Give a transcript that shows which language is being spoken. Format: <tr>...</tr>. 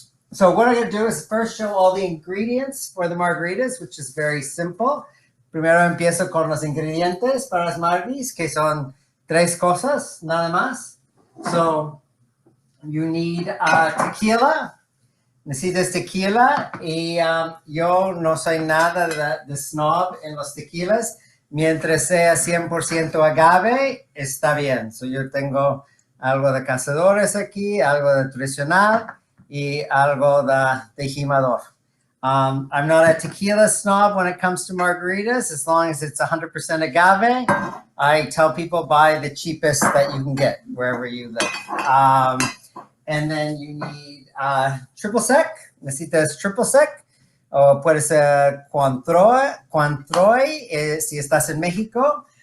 <en>So what I'm going to do is first show all the ingredients for the margaritas, which is very simple.</en> <es>Primero empiezo con los ingredientes para las margaritas, que son 3 cosas, nada más.</es> <en>So you need tequila.</en> <es>Necesitas tequila. Y yo no soy nada de snob en los tequilas. Mientras sea 100% agave, está bien. So yo tengo algo de cazadores aquí, algo de tradicional y algo de jimador.</es> <en>I'm not a tequila snob when it comes to margaritas. As long as it's 100% agave, I tell people buy the cheapest that you can get wherever you live. And then you need triple sec.</en> <es>Necesitas triple sec. O puede ser Cointreau si estás en México.</es>